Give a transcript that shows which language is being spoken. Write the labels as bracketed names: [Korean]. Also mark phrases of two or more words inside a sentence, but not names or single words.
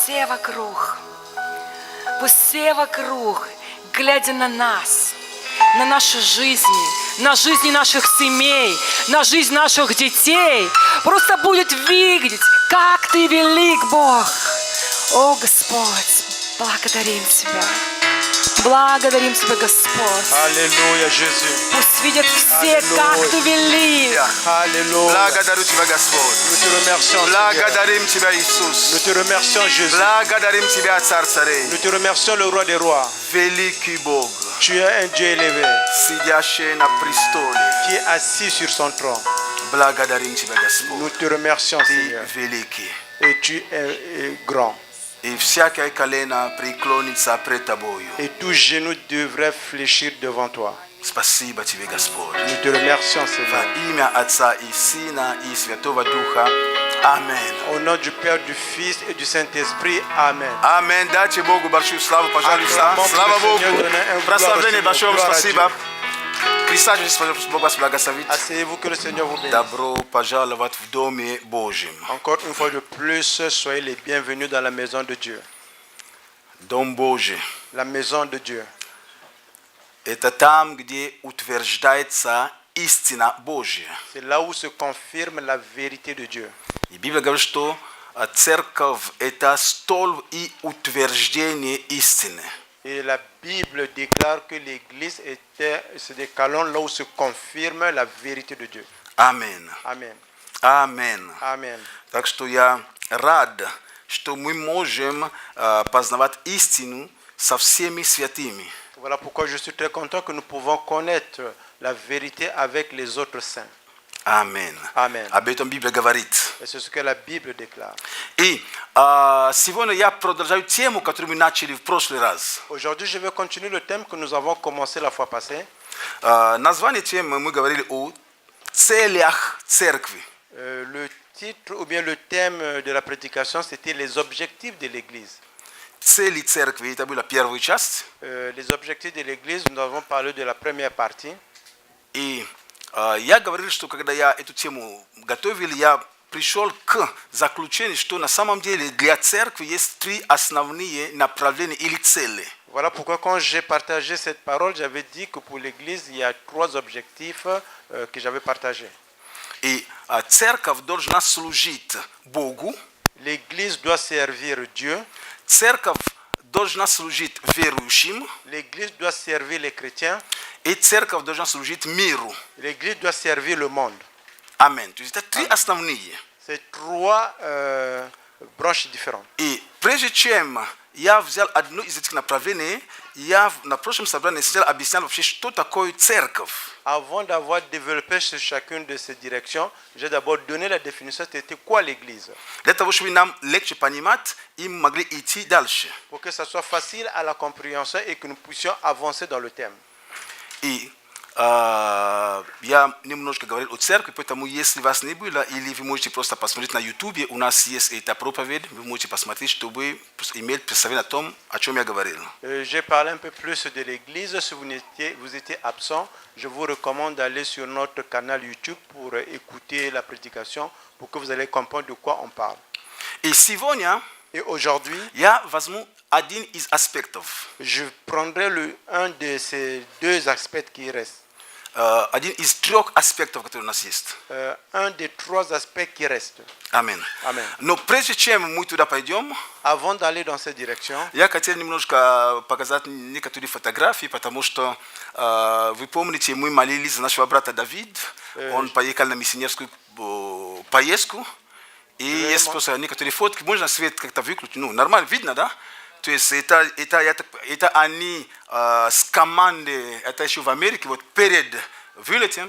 [Russian] все вокруг, глядя на нас, на наши жизни, на жизни наших семей, на жизнь наших детей, просто будет видеть, как Ты велик, Бог. О, Господь, благодарим Тебя. Благодарим Тебя, Господь. [French] Alléluia, Jésus. [Russian] Пусть видят все, как Ты велик. [French] Alléluia. [Russian] Благодарю Тебя, Господь. [French] Nous te remercions, Seigneur. [Russian] Благодарим Тебя, Иисус. [French] Nous te remercions, Jésus. [Russian] Благодарим Тебя, Царь царей. [French] Nous te remercions, le roi des rois. [Russian] Великий Бог, [French] Tu es un Dieu élevé [Russian] сидящий на престоле. [French] qui est assis sur son trône. [Russian] Благодарим Тебя, [French] Nous [Russian] Господь. [French] te remercions, [Russian] Ты [French] Seigneur. [Russian] великий. [French] Et tu es grand. [Russian] И всякое колено преклонится пред Тобою. [French] Et tout genou devrait fléchir devant toi. [Russian] Спасибо Тебе, Господь. [French] Nous te remercions, [Russian] Во [French] Seigneur. [Russian] имя Отца и Сына и Святого Духа. Аминь. [French] Au nom du Père, du Fils et du Saint-Esprit. Amen. [Russian] Аминь. Дайте Богу большую славу, пожалуйста. [French] Acclamons [Russian] Слава [French] pour le [Russian] Богу. [French] Seigneur, donnez un gloire [Russian] Прославление [French] au [Russian] большое вам [French] Seigneur, gloire à [Russian] спасибо. Присаживайтесь, Бог вас благословит. [French] Asseyez-vous, que le Seigneur vous bénisse. [Russian] Добро пожаловать в Доме Божьем. [French] Encore une fois de plus, soyez les bienvenus dans la maison de Dieu. [Russian] Дом Божий – [French] La maison de Dieu. [Russian] это там, где утверждается истина Божья. [French] C'est là où se confirme la vérité de Dieu. [Russian] И Библия говорит, что церковь – это столб и утверждение истины. [French] Et la Bible déclare que l'Église c'est des colonnes là où se confirme la vérité de Dieu. [Russian] Аминь. [French] Amen. [Russian] Аминь. [French] Amen. [Russian] Так что я рад, что мы можем познавать истину со всеми святыми. [French] Voilà pourquoi je suis très content que nous pouvons connaître la vérité avec les autres saints. [Russian] Аминь. [French] Amen. [Russian] Об этом Библия говорит. [French] Et c'est ce que la Bible déclare. [Russian] И сегодня я продолжаю тему, которую мы начали в прошлый раз. [French] Aujourd'hui, je vais continuer le thème que nous avons commencé la fois passée. [Russian] Название темы мы говорили о целях церкви. [French] Le titre ou bien le thème de la prédication, c'était les objectifs de l'Église. [Russian] Цели церкви, это была первая часть. [French] Les objectifs de l'Église, nous avons parlé de la première partie. [Russian] И я говорил, что когда я эту тему готовил, я пришел к заключению, что на самом деле для церкви есть три основные направления или цели. [French] Voilà pourquoi quand j'ai partagé cette parole, j'avais dit que pour l'Église, il y a trois objectifs que j'avais partagés. [Russian] И церковь должна служить Богу, [French] L'Église doit servir Dieu, [Russian] церковь должна служить верующим, [French] l'Église doit servir les chrétiens, [Russian] и церковь должна служить миру. [French] l'Église doit servir le monde. [Russian] Аминь. То есть это три основные. [French] C'est trois branches différentes. [Russian] И прежде чем я взял одно из этих направлений, я на прошлом собрании сначала объяснял вообще, что такое церковь. [French] Avant d'avoir développé sur chacune de ces directions, j'ai d'abord donné la définition de quoi l'Église, [Russian] Для того, чтобы нам легче понимать, и мы могли идти дальше. [French] pour que ça soit facile à la compréhension et que nous puissions avancer dans le thème. [Russian] И я немножко говорил о церкви, поэтому если вас не было, или вы можете просто посмотреть на YouTube, у нас есть эта проповедь, вы можете посмотреть, чтобы иметь представление о том, о чем я говорил. [French] J'ai parlé un peu plus de l'Église. Si vous étiez absent, je vous recommande d'aller sur notre canal YouTube pour écouter la prédication, pour que vous allez comprendre de quoi on parle. [Russian] И сегодня [French] Et aujourd'hui, [Russian] я возьму один из аспектов. [French] je prendrai un de ces deux aspects qui restent. [Russian] Один из трех аспектов, которые у нас есть. [French] Un des trois aspects qui restent. [Russian] Аминь. [French] Amen. [Russian] Но прежде чем мы туда пойдем, [French] Avant d'aller dans cette direction, [Russian] я хотел немножко показать некоторые фотографии, потому что вы помните, мы молились за нашего брата Давид. Он поехал на миссионерскую поездку. И есть просто некоторые фотки. Можно свет как-то выключить? Ну, нормально видно, да? То есть это они с командой, это еще в Америке, вот перед вылетом.